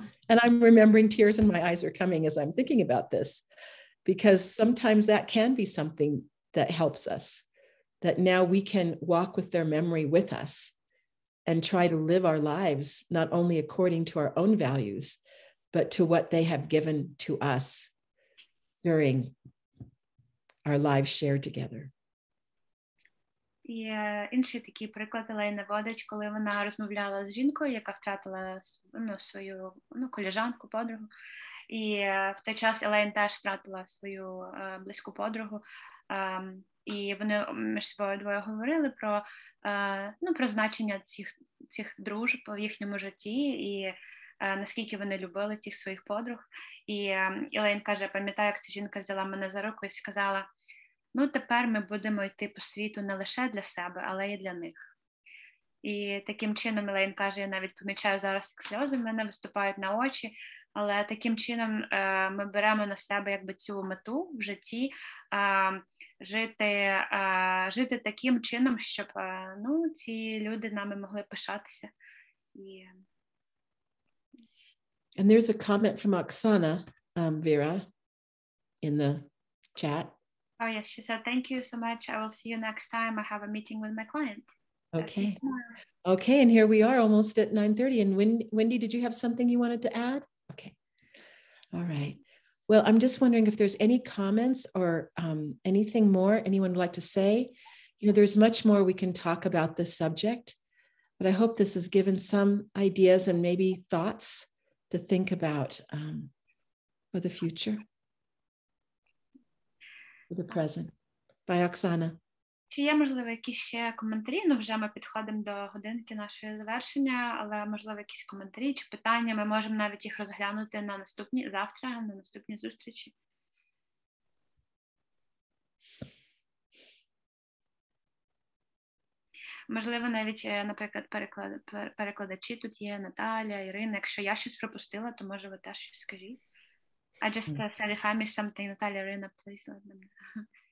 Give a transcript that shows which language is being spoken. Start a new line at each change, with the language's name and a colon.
English: And I'm remembering tears in my eyes are coming as I'm thinking about this, because sometimes that can be something that helps us, that now we can walk with their memory with us and try to live our lives, not only according to our own values, but to what they have given to us during our lives shared together.
Ukrainian: І інший такий приклад Елейн наводить, коли вона розмовляла з жінкою, яка втратила свою колежанку, подругу. І в той час Елейн теж втратила свою близьку подругу. І вони між собою двоє говорили про значення цих дружб в їхньому житті і наскільки вони любили цих своїх подруг. І Елейн каже, пам'ятаю, як ця жінка взяла мене за руку і сказала, тепер ми будемо йти по світу не лише для себе, але й для них. І таким чином, Елейн каже, я навіть помічаю зараз, як сльози в мене виступають на очі, але таким чином ми беремо на себе якби цю мету в житті, жити таким чином, щоб ці люди нами могли пишатися.
English: And there's a comment from Oksana, Vera, in the chat. Oh, yes, she said, thank you so much. I will see you next time. I have a meeting with my client. Okay. Okay, and here we are almost at 9:30. And Wendy, did you have something you wanted to add? Okay. All right. Well, I'm just wondering if there's any comments or anything more anyone would like to say. There's much more we can talk about this subject, but I hope this has given some ideas and maybe thoughts to think about for the future. The present. By Oksana.
Ukrainian: Чи є, можливо, якісь ще коментарі? Вже ми підходимо до годинки нашого завершення, але, можливо, якісь коментарі чи питання, ми можемо навіть їх розглянути завтра, на наступній зустрічі. Можливо, навіть, наприклад, перекладачі тут є, Наталя, Ірина. Якщо я щось пропустила, то, може, ви теж щось скажіть.
English: I just said if I missed something, Natalia, Irina, please let them know.